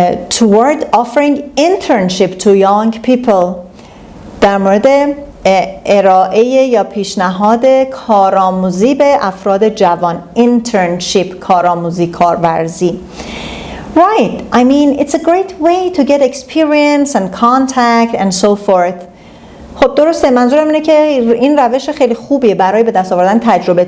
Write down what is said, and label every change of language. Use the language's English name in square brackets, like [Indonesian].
[English] Toward offering internship to young people. [Persian] در مورد ارائه یا پیشنهاد کارآموزی به افراد جوان. internship کارآموزی، کارورزی. [English] Right, I mean it's a great way to get experience and contact and so forth. [Persian] خب درسته، منظورم اینه که این روش خیلی خوبیه برای به دست آوردن تجربه.